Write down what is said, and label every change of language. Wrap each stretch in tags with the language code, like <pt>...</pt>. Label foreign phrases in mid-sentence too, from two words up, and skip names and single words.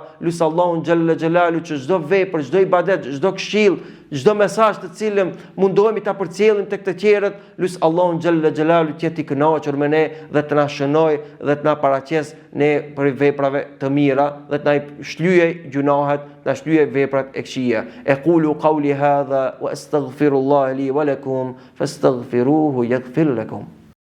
<sq>Lut Allahun</sq> <ar>جل جلاله</ar> <sq>që çdo vepër, çdo ibadet, çdo këshill, çdo mesazh të cilën mundohemi ta përcjellim tek të tjerët, lut Allahun</sq> <ar>جل جلاله</ar> <sq>që ti kënaqur me ne dhe të na shënoj dhe të na paraqes ne për veprave të mira dhe të na shlyej gjunahet, të na shlyej veprat e këqija.</sq> <ar>أقول قولي هذا وأستغفر الله لي ولكم فاستغفروه يغفر لكم.</ar>